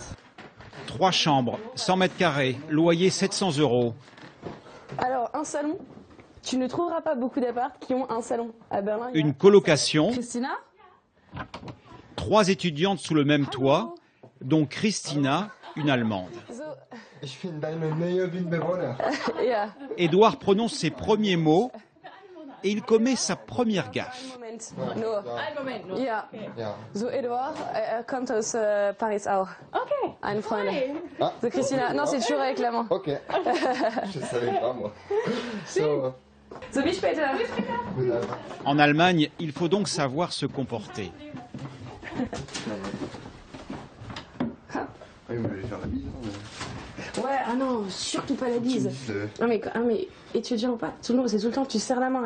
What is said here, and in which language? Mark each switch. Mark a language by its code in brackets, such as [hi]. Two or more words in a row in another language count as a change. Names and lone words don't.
[fr] 3 chambres, 100 mètres carrés, loyer 700 €. Alors, un salon. Tu ne trouveras pas beaucoup d'apparts qui ont un salon. À Berlin, il y a Une colocation, Christina. 3 étudiantes sous le même toit, dont Christina, une Allemande. [de] So, Ich bin deine neue Bewohner. ja. [fr] Édouard prononce ses premiers mots et il commet sa première gaffe. [de] Moment. No. Ja. Ja. So, Edouard, kommt aus Paris auch. Okay. Eine Freundin. Ah. So, Christina. [fr] Non, c'est toujours avec la main. Ok. Je savais pas moi. [de] So, So, bis später. [fr] En Allemagne, il faut donc savoir se comporter. oui, mais je vais faire la bise. Ouais, ah non, surtout pas la bise. Non, mais étudiant ou pas, c'est tout le temps, tu serres la main.